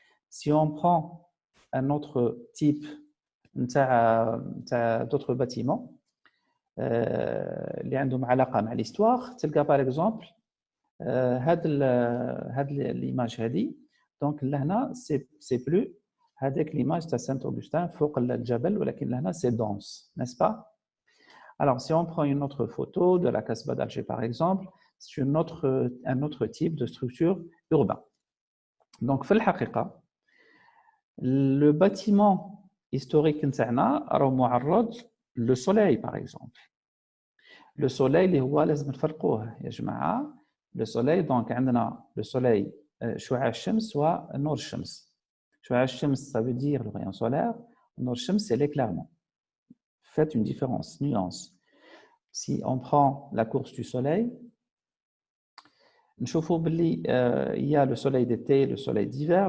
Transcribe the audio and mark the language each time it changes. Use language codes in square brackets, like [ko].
[fr] Si on prend un autre type d'autres bâtiments [ar] اللي عندهم علاقة مع [fr] l'histoire, تلقى par exemple هاد l'image هذه. donc لهنا c'est plus هذاك l'image [ar] تاع سانت أوغسطين فوق الجبل, ولكن لهنا [fr] c'est dense, n'est-ce pas? Alors, si on prend une autre photo de la Casbah d'Alger, par exemple, c'est un autre type de structure urbaine. Donc, [ar] في الحقيقة, [fr] le bâtiment historique [ar] نتاعنا راه معرض [fr] le soleil, par exemple. [ar] Le soleil اللي هو لازم نفرقوه يا جماعة. [fr] Le soleil donc [ar] عندنا le soleil شعاع الشمس ونور الشمس. شعاع الشمس [fr] ça veut dire le rayon solaire. [ar] نور الشمس [fr] c'est l'éclairement. Faites une différence, nuance. Si on prend la course du soleil, [ar] نشوفوا باللي [fr] il y a le soleil d'été, le soleil d'hiver.